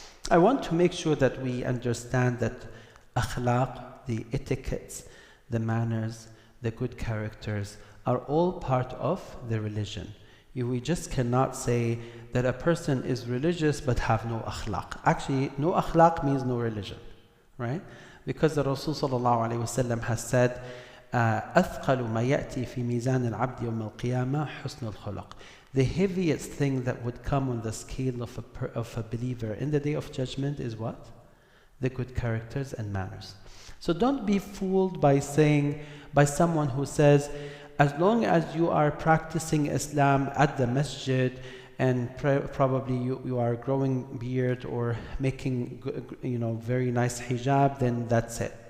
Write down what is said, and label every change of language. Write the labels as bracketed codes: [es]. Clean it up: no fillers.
[en] I want to make sure that we understand that akhlaq, the etiquettes, the manners, the good characters are all part of the religion. We just cannot say that a person is religious but have no akhlaq. Actually, no akhlaq means no religion, right? Because the Rasul sallallahu alaihi wasallam has said, [ar] أثقل ما يأتي في ميزان العبد يوم القيامة حسن الخلق. [en] The heaviest thing that would come on the scale of a believer in the day of judgment is what? The good characters and manners. So don't be fooled by someone who says, as long as you are practicing Islam at the masjid and probably you are growing beard or making very nice hijab, then that's it.